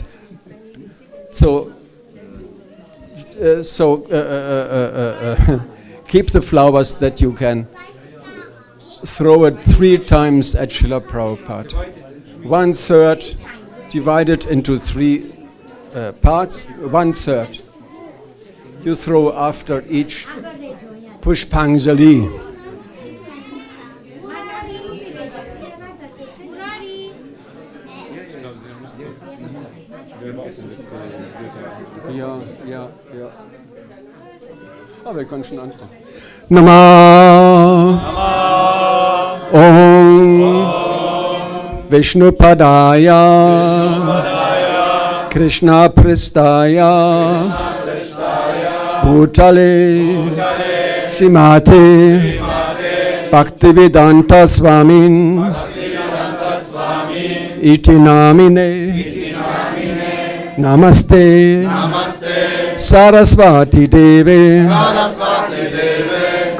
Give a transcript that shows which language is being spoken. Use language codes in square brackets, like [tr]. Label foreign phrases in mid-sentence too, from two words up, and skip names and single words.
[en] So keep the flowers that you can throw it 3 times at Srila Prabhupada. 1/3 divided into 3 parts, 1/3. You throw after each Pushpanjali. [de] Ja. Aber wir können schon anfangen. [sa] नमः ॐ विष्णुपादाय कृष्ण प्रेष्ठाय भूतले श्रीमते भक्तिवेदान्त स्वामिन् इति नामिने नमस्ते सारस्वते देवे